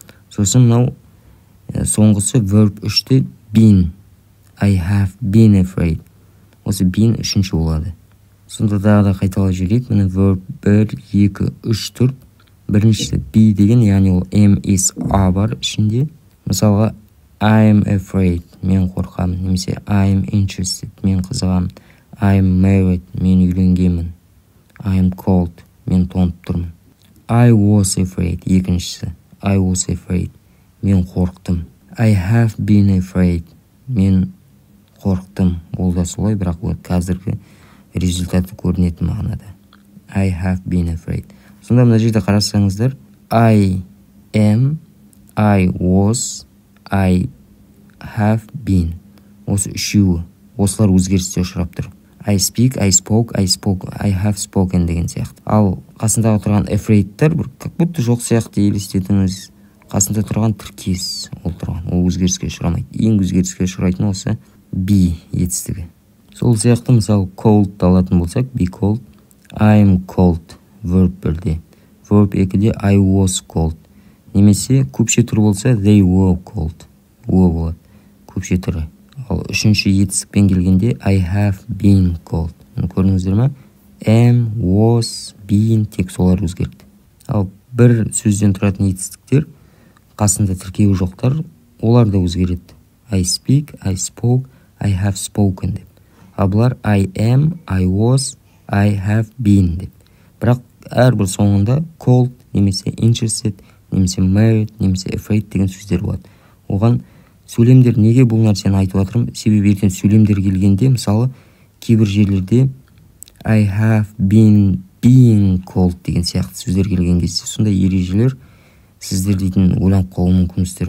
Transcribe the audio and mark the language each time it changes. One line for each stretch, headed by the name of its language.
Kazakh: Сосын мынау соңғысы verb 3-те been.
English: I have been afraid.
Kazakh: Осы been үшінші болады. Сонда да қайталап жіберейік. Міне verb 1, 2, 3 тұр. Біріншісі be деген, яғни ол am is a бар ішінде.
English: Мысалға I am afraid.
Kazakh: Мен қорқамын.
English: Немесе I am interested.
Kazakh: Мен қызығамын.
English: I am married.
Kazakh: Мен үйленгенмін.
English: I am cold.
Kazakh: Мен тоңып тұрмын.
English: I was afraid.
Kazakh: Екіншісі
English: I was afraid.
Kazakh: Мен қорықтым.
English: I have been afraid.
Kazakh: Мен қорықтым. Ол да солай, бірақ ол қазіргі результаты көрінетін мағынада.
English: I have been afraid.
Kazakh: Сонда мына жерде қарасаңыздар,
English: I am, I was, I have been.
Kazakh: Осы үшеуі. Осылар өзгерісте ұшырап тұр.
English: I speak, I spoke, I spoke, I have spoken деген сияқты.
Kazakh: Ал қасындағы тұрған afraidтар бір
Russian: как будто
Kazakh: жоқ сияқты елестетіңіз. Қасында тұрған тіркес ол тұрған. Ол өзгеріске ұшырамайды. Ең өзгеріске ұшырайтын осы be етістігі. Сол сияқты мысалы cold алатын болсақ, be cold.
English: I am cold.
Kazakh: Verb 1-де. Verb 2-де
English: I was cold.
Kazakh: Немесе көпше тұр болса
English: they were cold.
Kazakh: Were болады. Көпше тұры. Ал үшінші етістікпен келгенде
English: I have been cold.
Kazakh: Көрдіңіздер ме? Am, was, been тек солар өзгерді. Ал бір сөзден тұратын етістіктер қасында тіркеуі жоқтар, олар да өзгереді.
English: I speak, I spoke, I have spoken деп.
Kazakh: Ал бұлар
English: I am, I was, I have been деп.
Kazakh: Бірақ әрбір соңында cold, немесе interested, немесе married, немесе afraid деген сөздер болады. Оған сөйлемдер неге бұл нәрсені айтып отырмын? Себебі ертең сөйлемдер келгенде, мысалы, кейбір жерлерде
English: I have been being cold
Kazakh: деген сияқты сөздер келген кезде, сондай ережелер сіздер дейтін ойланып қалуы мүмкінсіздер.